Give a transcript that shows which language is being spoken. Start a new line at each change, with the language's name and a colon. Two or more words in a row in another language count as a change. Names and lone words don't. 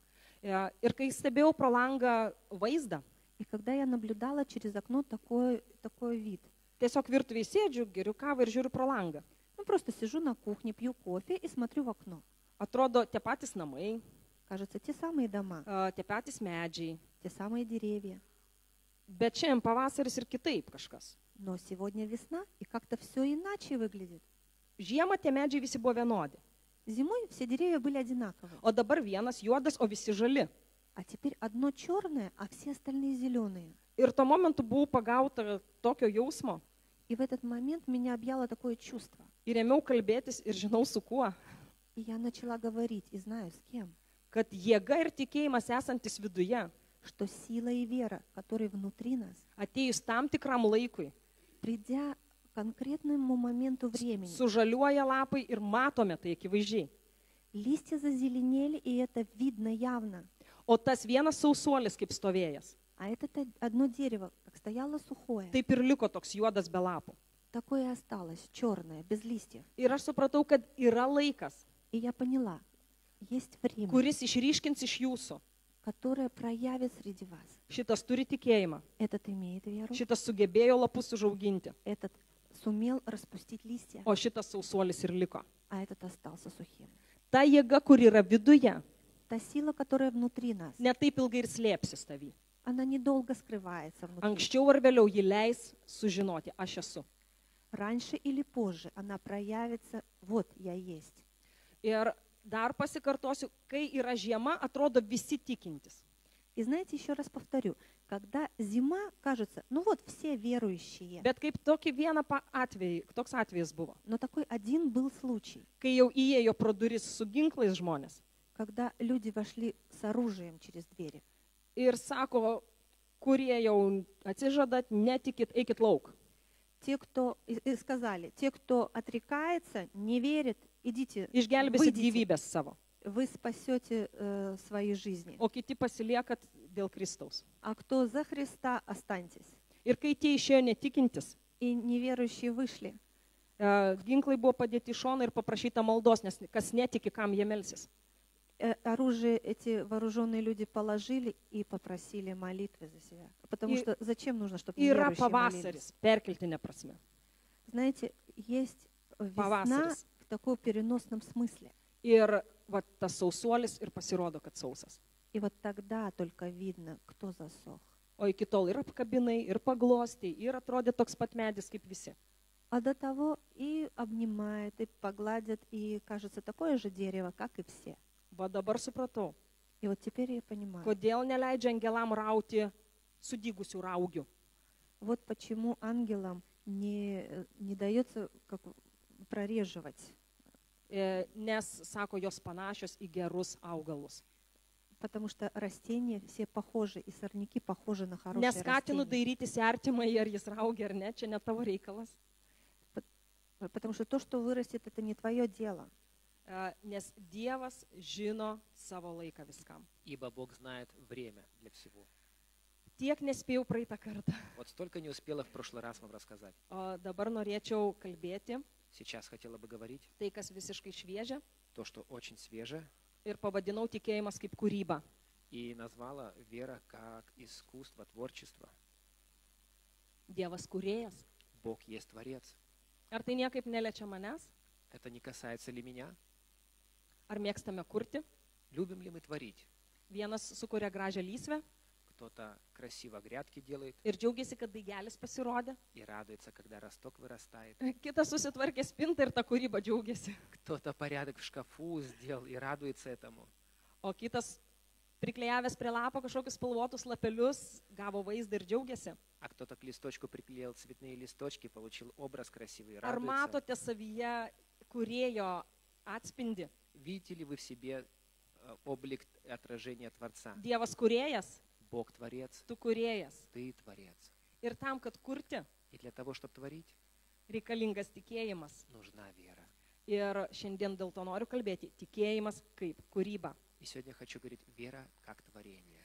Lithuanian: Ir kai stebėjau pro langą vaizdą,
Russian: И когда я наблюдала через окно такой вид,
Lithuanian: tiesiog virtuvėje sėdžiu, geriu kavą ir žiūriu pro langą.
Russian: ну просто сижу на кухне, пью кофе и смотрю в окно.
Lithuanian: Atrodo, tie patys namai,
Russian: Кажется, те самые дома,
Lithuanian: tie patys medžiai.
Russian: те самые деревья.
Lithuanian: Bet šiandien pavasaris ir kitaip kažkas.
Russian: Но сегодня весна, и как-то все иначе выглядит.
Lithuanian: Žiemą tie medžiai visi buvo vienodi.
Russian: Зимой все деревья были одинаковые,
Lithuanian: O dabar vienas juodas, o visi žali.
Russian: а теперь одно черное, а все остальные зеленые.
Lithuanian: Ir tuo momentu buvau pagauta tokio jausmo.
Russian: И в этот момент меня объяло такое чувство.
Lithuanian: Ir ėmiau kalbėtis ir žinau su kuo.
Russian: И я начала говорить, и знаю с кем,
Lithuanian: Kad jėga ir tikėjimas esantis viduje,
Russian: что сила и вера, которые внутри нас,
Lithuanian: atėjus tam tikram laikui,
Russian: придя к конкретному моменту времени,
Lithuanian: sužaliuoja lapai ir matome tai akivaizdžiai.
Russian: листья зазеленели, и это видно явно.
Lithuanian: O tas vienas sausuolis kaip stovėjęs,
Russian: А это одно дерево, как стояло сухое,
Lithuanian: taip ir liko toks juodas be lapų.
Russian: такое и осталось, черное, без листьев.
Lithuanian: Ir aš supratau, kad yra laikas,
Russian: И я поняла, есть время,
Lithuanian: kuris išryškins iš jūsų.
Russian: которое проявит среди вас.
Lithuanian: Šitas turi tikėjimą,
Russian: Этот имеет веру,
Lithuanian: šitas sugebėjo lapus užauginti,
Russian: этот sумел распустить листья,
Lithuanian: o šitas sausuolis ir liko.
Russian: а этот остался сухим.
Lithuanian: Ta jėga, kur yra viduje,
Russian: Та сила, которая внутри нас,
Lithuanian: netaip ilgai ir slėpsis tavy.
Russian: она недолго скрывается внутри.
Lithuanian: Anksčiau ar vėliau ji leis sužinoti, aš esu.
Russian: Раньше или позже она проявится, вот я есть.
Lithuanian: Ir dar pasikartosiu, kai yra žiema, atrodo visi tikintis.
Russian: И знаете, еще раз повторю, когда зима, кажется, ну вот все верующие,
Lithuanian: Bet kaip tokį vieną toks atvejis buvo,
Russian: но такой один был случай,
Lithuanian: kai jau įėjo pro duris su ginklais žmonės
Russian: когда люди вошли с оружием через двери.
Lithuanian: ir sako, kurie jau atsižadat, netikit, eikit lauk.
Russian: Те, кто, и сказали, те, кто отрекается, не верит, идите,
Lithuanian: Išgelbėsit
Russian: выйдите,
Lithuanian: gyvybės savo,
Russian: вы спасете свои жизни.
Lithuanian: o kiti pasiliekat dėl Kristaus.
Russian: А кто за Христа, останьтесь.
Lithuanian: Ir kai tie išėjo netikintis,
Russian: И неверующие вышли.
Lithuanian: ginklai buvo padėti į šoną ir paprašyta maldos, nes kas netiki, kam jie melsis.
Russian: Оружие эти вооруженные люди положили и попросили молитвы за себя. Потому что зачем нужно, чтобы
Lithuanian: Yra
Russian: неверующие молились?
Lithuanian: pavasaris, perkeltinė prasme.
Russian: Знаете, есть весна
Lithuanian: Pavasaris.
Russian: в таком переносном смысле.
Lithuanian: Ir va, tas sausuolis ir pasirodo, kad sausas.
Russian: И вот тогда только видно, кто засох.
Lithuanian: O iki tol ir apkabinai, ir paglostai, ir atrodė toks pat medis kaip visi.
Russian: А до того и обнимает, и погладит, и кажется такое же дерево, как и все.
Lithuanian: Va dabar supratau,
Russian: И вот теперь я понимаю,
Lithuanian: kodėl neleidžia angelam rauti sudygusių raugių.
Russian: вот почему ангелам не дается как прореживать.
Lithuanian: Nes, sako, jos panašios į gerus augalus.
Russian: Потому что растения все похожи, и сорняки похожи на хорошие
Lithuanian: Neskatinu
Russian: растения.
Lithuanian: dairytis į artimą, ar jis raugia ar ne, čia ne tavo reikalas.
Russian: Потому что то, что вырастет, это не твое дело.
Lithuanian: Nes Dievas žino savo laiką viskam.
Russian: Ибо Бог знает время для всего.
Lithuanian: Tiek nespėjau praeitą kartą.
Russian: Вот столько не успела в прошлый раз вам рассказать.
Lithuanian: O dabar norėčiau kalbėti
Russian: Сейчас хотела бы говорить
Lithuanian: tai, kas visiškai šviežia.
Russian: то, что очень свежее,
Lithuanian: Ir pavadinau tikėjimas kaip kūryba.
Russian: и назвала вера как искусство, творчество.
Lithuanian: Dievas kūrėjas.
Russian: Бог есть Творец.
Lithuanian: Ar tai niekaip neliečia manęs?
Russian: Это не касается ли меня?
Lithuanian: Ar mėgstame kurti?
Russian: Любим ли мы творить?
Lithuanian: Vienas sukuria gražią lysvę
Russian: Кто-то красиво грядки делает
Lithuanian: ir džiaugiasi, kad daigelis pasirodė.
Russian: и радуется, когда росток вырастает.
Lithuanian: Kitas susitvarkė spintą ir tą kūrybą džiaugiasi.
Russian: Кто-то порядок в шкафу сделал и радуется этому.
Lithuanian: O kitas priklejavęs prie lapo kažkokius spalvotus lapelius gavo vaizdą ir džiaugiasi.
Russian: А кто-то к листочку приклеил цветные листочки, получил образ красивый и
Lithuanian: Ar
Russian: радуется.
Lithuanian: matote savyje kūrėjo atspindį?
Russian: Видите ли вы в себе облик отражения Творца?
Lithuanian: Dievas kūrėjas,
Russian: Бог Творец,
Lithuanian: tu kūrėjas.
Russian: ты Творец.
Lithuanian: Ir tam, kad kurti,
Russian: И для того, чтобы творить,
Lithuanian: reikalingas tikėjimas.
Russian: нужна вера.
Lithuanian: Ir šiandien dėl to noriu kalbėti. Tikėjimas kaip kūryba.
Russian: И сегодня хочу говорить вера как творение.